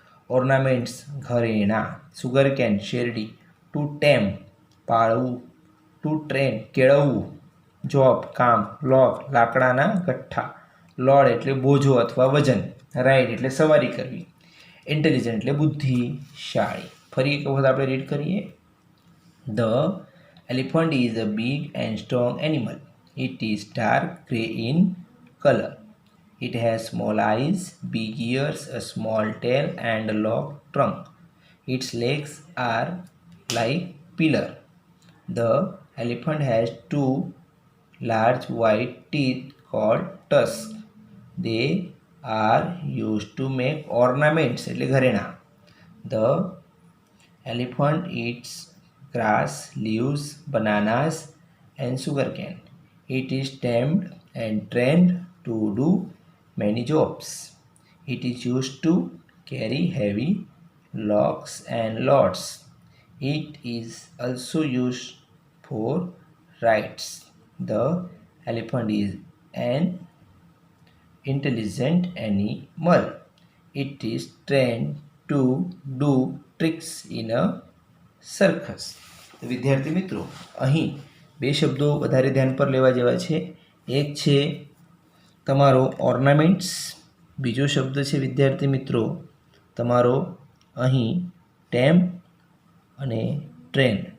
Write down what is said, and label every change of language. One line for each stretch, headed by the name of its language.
Gujarati: Ornaments, ઘરેણાં. Sugar can, શેરડી. Two ટેમ, પાળવું. Two train, કેળવવું. Job, કામ. લોગ, લાકડાના ગઠ્ઠા. લોડ એટલે બોજો અથવા વજન. રાઇડ એટલે સવારી કરવી. ઇન્ટેલિજન્ટ એટલે બુદ્ધિશાળી. ફરી એક વખત આપણે રીડ કરીએ. The
English: Elephant is a big and strong animal. It is dark gray in color. It has small eyes, big ears, a small tail, and a long trunk. Its legs are like pillar. The elephant has two large white teeth called tusks. They are used to make ornaments,
Gujarati: એટલે ઘરેણા.
English: The elephant eats grass, leaves, bananas, and sugarcane. It is tamed and trained to do many jobs. It is used to carry heavy logs and loads. It is also used for rides. The elephant is an intelligent animal. It is trained to do tricks in a circus.
Gujarati: વિદ્યાર્થી મિત્રો, અહીં બે શબ્દો વધારે ધ્યાન પર લેવા જેવા છે. એક છે તમારો ઓર્નામેન્ટ્સ, બીજો શબ્દ છે વિદ્યાર્થી મિત્રો તમારો અહીં ટેમ અને ટ્રેન.